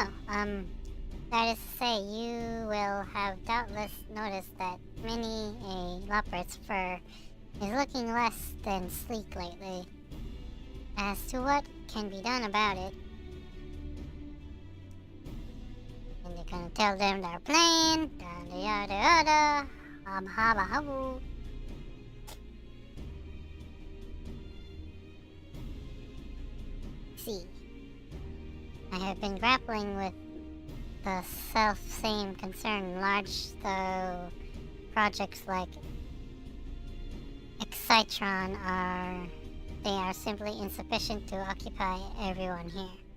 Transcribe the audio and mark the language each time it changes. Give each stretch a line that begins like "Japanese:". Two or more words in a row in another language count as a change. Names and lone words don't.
English: That is to say, you will have doubtless noticed that many a leopard's fur is looking less than sleek lately. As to what can be done about it, and you're gonna tell them they're playing, yada yada yada, haba habu. See, I have been grappling with the self-same concern. Large though projects like Excitron are simply insufficient to occupy everyone here.